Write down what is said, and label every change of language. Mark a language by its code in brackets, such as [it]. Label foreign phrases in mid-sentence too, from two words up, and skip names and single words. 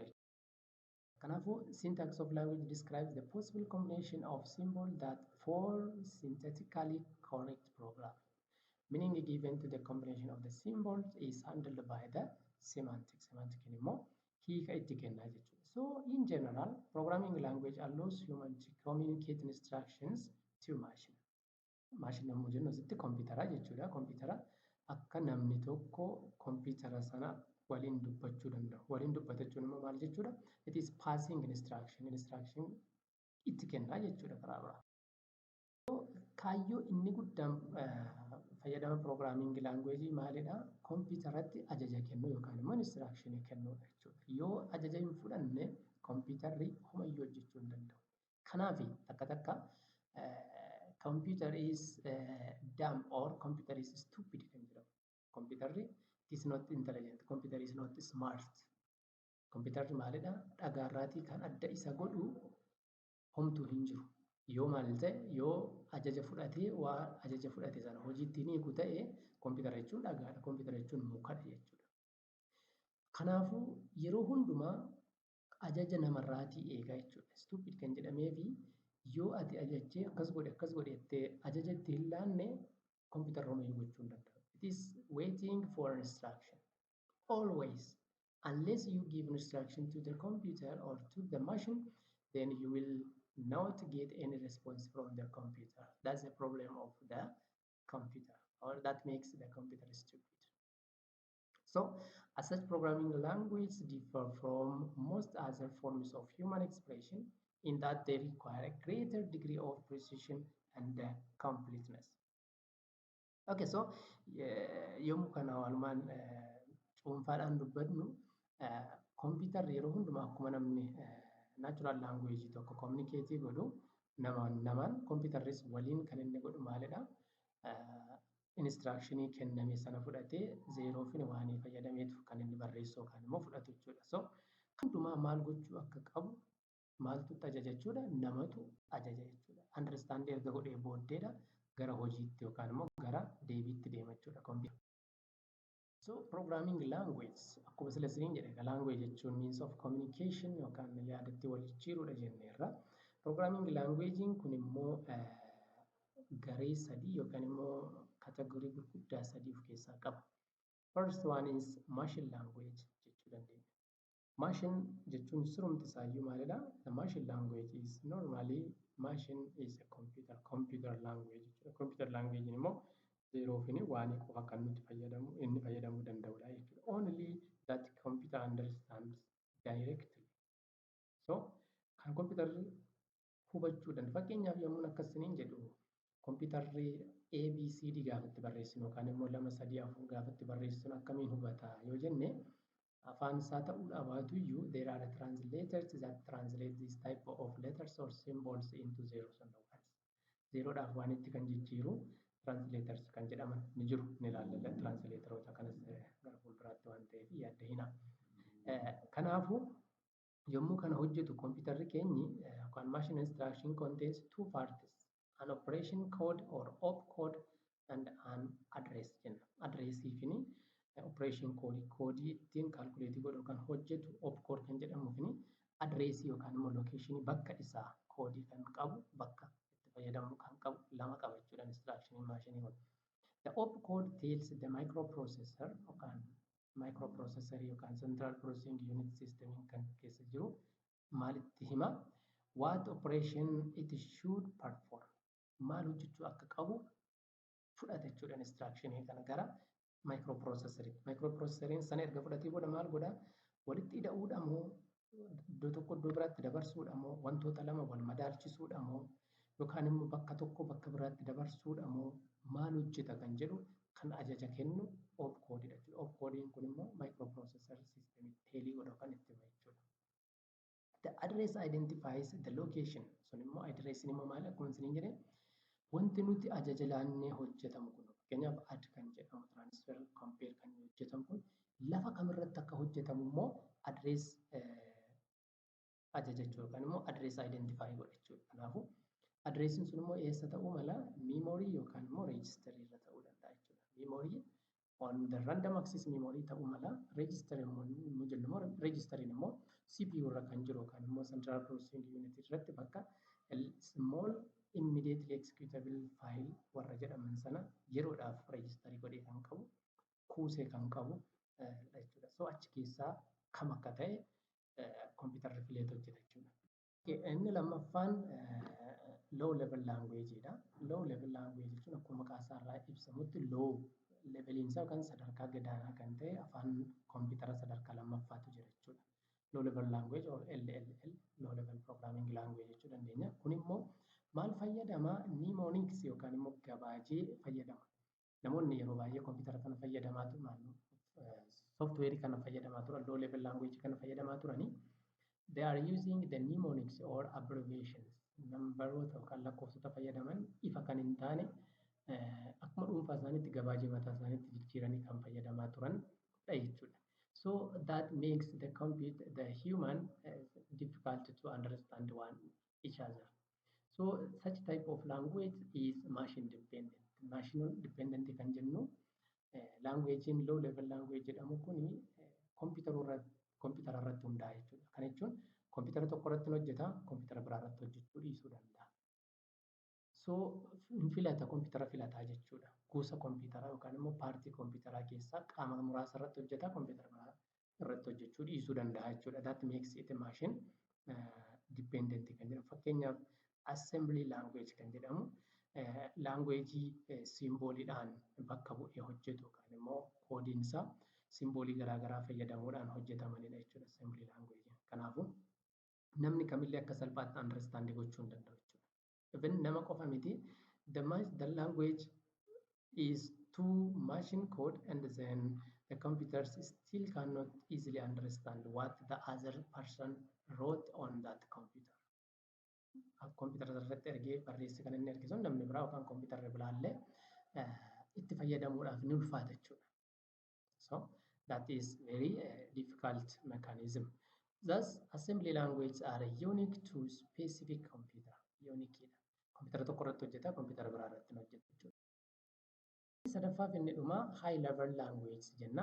[en] Kanaafuu syntax of language describes the possible combination of symbols that form syntactically correct program. Meaning given to the combination of the symbols is handled by the semantic. [om] Semantic immoo hiika itti kennaa jechuudha. [en] So in general, programming language allows human to communicate instructions to machine. [om] Machine yommuu jennu asitti kompiitara jechuudha. Kompiitara akka namni tokko kompiitara sana waliin dubbachuu danda'u. Waliin dubbatachuun immoo maal jechuudha? [en] It is passing instruction. [om] Instruction itti kennaa jechuudha karaa biraa. Kaayyoo inni guddaan fayyadama [en] programming language [om] maalidha? Kompiitaratti ajaja kennu yookaan immoo instruction kennuudha jechuudha. Yoo ajaja hin fudhanne kompiitarri homayyuu hojjechuu hin danda'u. Kanaaf takka takka [en] computer is dumb or computer is stupid [om] kan jedhamu. [en] Computerri is not intelligent. Computer is not smart. [om] Computerri maalidha? Dhagaarraatii kan adda isa godhu homtuu hin jiru. Yoo maal ta'e yoo ajaja fudhatee waa ajaja fudhate sana hojiitti ni hiiku ta'e kompiitara jechuun dhagaadha. Kompiitara jechuun mukadha jechuudha. Kanaafuu yeroo hundumaa ajaja namarraatii eegaa jechuudha. Stupid kan jedhamee fi yoo ati ajajjee akkas godhe jettee ajaja itti hin laanne kompiitara homayyuu gochuu hin danda'u. [en] It is waiting for instruction. Always. Unless you give instruction to the computer or to the machine, then you will not get any response from the computer. That's the problem of the computer, or that makes the computer stupid. So, as such, programming language differ from most other forms of human expression in that they require a greater degree of precision and completeness. Okay, so [om] yommuu kana walumaan cuunfaadhaan dubbadnu kompiitarri yeroo hundumaa akkuma namni [en] natural language [om] tokko communicate godhu namaan kompiitarris waliin kan inni godhu maalidha? Instructionii kenname sana fudhatee zeeroo fi waanii fayyadameetu kan inni barreessu yookaan immoo fudhatu jechuudha. So hundumaa maal gochuu akka qabu maaltu ajaja jechuudha? Namatu ajaja jechuudha. Understand erga godhee booddeedha gara hojiitti yookaan immoo gara deebiitti deema jechuudha kompiitarri. [en] So programming language [om] akkuma sila isiniin jedhe language jechuun [en] means of communication [om] yookaan yaadatti wal jijjiiruudha jenneerra. [en] Programming languagein [om] kun immoo garee sadii yookaan immoo kategorii gurguddaa sadii of keessaa qaba. [en] First one is machine language [om] jechuu dandeenya. Machine jechuun sirumti isaayyuu maalidha? [en] The machine language is normally machine is a computer language jechuudha. Computer language [om] immoo zeeroo fi waanii qofa kan nuti inni fayyadamuu danda'udha jechuudha. [en] Only that computer understands directly. [om] So kan computerri hubachuu danda'u. Fakkeenyaaf yommuu akkasiniin jedhu kompiitarri ABCD gaafatti barreessinu yookaan immoo 2 3 4 gaafatti barreessinu akkamiin hubata yoo jenne afaan isaa ta'uudha baatu iyyuu [en] there are translators that translate this type of letters or symbols into zeros and ones. [om] Zeroodhaaf waanitti kan jijjiiru translators kan jedhaman ni jiru ni ilaalla translatorota kanas gara fuulduraatti waan ta'eef yaadda hina. Kanaafuu yommuu kana hojjetu kompiitarri keenyi yookaan [en] machine instruction contains two parts, an operation code or opcode and an address jenna. [om] Addressii fi [en] operation code [om] koodii ittiin calculate godhu kan hojjetu opcode kan jedhamuu fi addressii yookaan immoo location bakka isaa koodii kan qabu bakka itti fayyadamu kan qabu lama qaba jechuudha instruction machine kun. [en] The opcode tells the microprocessor yookaan microprocessor yookaan central processing unit system [om] kan keessa jiru maalitti hima? [en] What operation it should perform. [om] Maal hojjechuu akka qabu fudhata jechuudha instructionii kana gara microprocessorii. Microprocessoriin sana erga fudhatee booda maal godha? Walitti hidhuudha moo iddoo tokko iddoo biraatti dabarsuudha moo wantoota lama wal madaalchisuudha moo yookaan immoo bakka tokko bakka biraatti dabarsuudha moo maal hojjeta kan jedhu kan ajaja kennu opcodeedha jechuudha. Opcodein kun immoo [en] microprocessor system [om] teelii godhu kan itti hima jechuudha. [en] The address identifies the location. [om] Sun immoo addressin immoo maal akkuma isiniin jedhe wanti nuti ajaja laannee hojjetamu kun fakkeenyaaf add kan jedhamu [en] transfer compare [om] kan hojjetamu kun lafa kamirratti akka hojjetamu immoo address ajaja jechuudha yookaan immoo address identify godha jechuudha. Kanaafuu addressin sun immoo eessa ta'uu mala memory yookaan immoo register irra ta'uu danda'a jechuudha. [en] Memory on the random access memory [om] ta'uu mala register immoo jennu immoo registering immoo CPU irra kan jiru yookaan immoo [en] central processing unit [om] irratti bakka [en] small immediately executable file [om] warra jedhaman sana yeroodhaaf registerii godhee kan qabu kuusee kan qabu jechuudha. So achi keessaa kam akka ta'e kompiitarri fileet hojjeta jechuudha. Inni lammaffaan [en] low level language [om] dha. [en] Low level language [om] jechuun akkuma maqaa isaa irraa ibsamutti low leveliin isaa yookaan sadarkaa gadaanaa kan ta'e afaan kompiitara sadarkaa lammaffaatu jira jechuudha. [en] Low level language or LLL low level programming language [om] jechuu dandeenya. Kun immoo maal fayyadama? Mnemonics yookaan immoo gabaajee fayyadama. Namoonni yeroo baay'ee kompiitara kana fayyadamaa turan software kana fayyadamaa turan [en] low level language [om] kana fayyadamaa turanii [en] they are using the mnemonics or abbreviations. [om] Nambaroota yookaan lakkoofsota fayyadaman ifa kan hin taane akkuma dhuunfaa isaaniitti gabaajee mataa isaaniitti jijjiiranii kan fayyadamaa turan jechuudha. [en] So that makes the human difficult to understand each other. So such type of language is machine dependent. Machine dependent [om] kan jennu languagein [en] low level language [om] jedhamu kuni kompiitara irratti hundaa'a jechuudha. Kana jechuun kompiitara tokko irratti hojjeta, kompiitara biraa irratti hojjechuu dhiisuu danda'a. So filata kompiitara filataa jechuudha. Gosa kompiitaraa yookaan immoo paartii kompiitaraa keessaa qaama muraasa irratti hojjeta, kompiitara biraa irratti hojjechuu dhiisuu danda'a jechuudha. [en] That makes it a machine dependent [om] kan jedhamu. Fakkeenyaaf [en] assembly language [om] kan jedhamu languagii simbooliidhaan bakka bu'ee hojjetu yookaan immoo koodiin isaa simboolii garaagaraa fayyadamuudhaan hojjetamanidha jechuudha [en] assembly language. [om] Kanaafuu namni kamillee akka salphaatti understand gochuu hin danda'u jechuudha. [en] Even [om] nama qofa miti [en] the language is too machine code and then the computers still cannot easily understand what the other person wrote on that computer. [om] Computer irratti ergee barreesse kan inni ergisu namni biraa yookaan computer biraallee itti fayyadamuudhaaf ni ulfaata jechuudha. [en] So that is very difficult mechanism. Thus, assembly languages are unique to specific computer. Unique. [om] Computer tokko irratti hojjeta, computer biraa irratti hin hojjetu jechuudha. Sadaffaa inni dhumaa [en] high level language [om] jenna.